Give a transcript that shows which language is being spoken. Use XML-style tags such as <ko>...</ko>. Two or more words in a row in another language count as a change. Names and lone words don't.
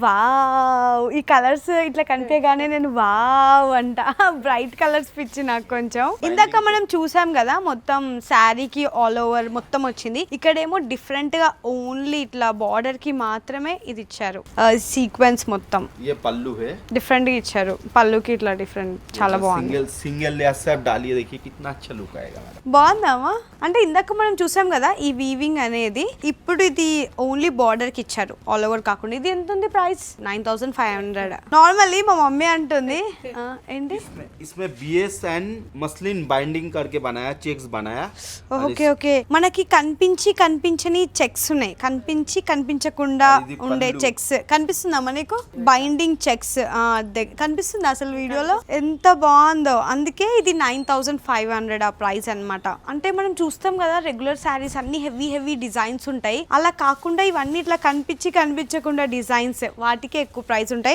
<te>వావ్, ఈ కలర్స్ ఇట్లా కనిపించగానే నేను వావ్ అంట.</te> <en>bright colours</en> <te>పిచ్చి నాకు కొంచెం. ఇందాక మనం చూసాం కదా మొత్తం శారీకి</te> <en>all over</en> <te>మొత్తం వచ్చింది. ఇక్కడేమో డిఫరెంట్ గా ఓన్లీ ఇట్లా బార్డర్ కి మాత్రమే ఇది ఇచ్చారు, సీక్వెన్స్ మొత్తం</te> <hi>ये पल्लू है,</hi> <te>డిఫరెంట్ గా ఇచ్చారు. పళ్ళుకి ఇట్లా డిఫరెంట్, చాలా బాగుంది.</te> <en>single layer</en> <hi>से आप डालिए, देखिए कितना अच्छा लुक आएगा मैडम.</hi> <te>బాగుందామా? అంటే ఇందాక మనం చూసాం కదా ఈ వీవింగ్ అనేది, ఇప్పుడు ఇది</te> <en>only border</en> <te>కి ఇచ్చారు</te> <en>all over</en> <te>కాకుండా. ఇది ఎంత ఉంది ప్రైస్? 9500. నార్మల్లీ మా మమ్మీ అంటుంది ఏంటి,</te> <hi>इसमें BS</hi> <en>and muslin binding</en> <hi>करके बनाया, चेक्स बनाया.</hi> <te>ఓకే ఓకే. మనకి కనిపించని చెక్స్ ఉన్నాయి, కనిపించకుండా ఉండే చెక్స్. కనిపిస్తుందా మనకు?</te> <en>binding checks</en> <te>కనిపిస్తుంది అసలు వీడియోలో. ఎంత బాగుందో. అందుకే ఇది 9500 ఆ ప్రైస్ అన్నమాట. అంటే మనం చూస్తాం కదా</te> <en>regular sarees</en> <te>అన్ని</te> <en>heavy designs</en> <te>ఉంటాయి, అలా కాకుండా ఇవన్నీ ఇట్లా కనిపించకుండా డిజైన్స్, వాటికి ఎక్కువ ప్రైస్ ఉంటాయి.</te>